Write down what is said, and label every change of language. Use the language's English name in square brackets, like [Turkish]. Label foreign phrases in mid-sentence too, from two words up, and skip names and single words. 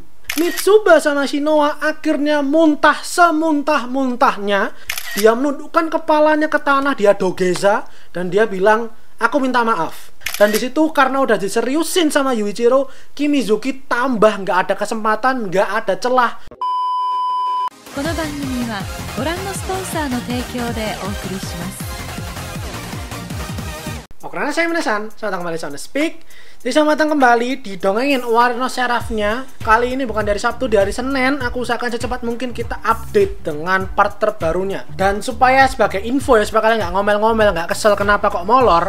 [Indonesian] Mitsuba sama Shinoa akhirnya muntah semuntah-muntahnya. Dia menundukkan kepalanya ke tanah, dia dogeza dan dia bilang, "Aku minta maaf." Dan disitu karena udah diseriusin sama Yuichiro, Kimizuki tambah nggak ada kesempatan, nggak ada celah. [Japanese] この番組はご覧のスポンサーの提供でお送りします。 [Indonesian] Oke, saya Minasan, selamat datang kembali di Speak. Jadi selamat datang kembali di Dongengin Warno Serafnya. Kali ini bukan dari Sabtu, di hari Senin. Aku usahakan secepat mungkin kita update dengan part terbarunya. Dan supaya sebagai info ya, supaya kalian nggak ngomel-ngomel, nggak kesel kenapa kok molor.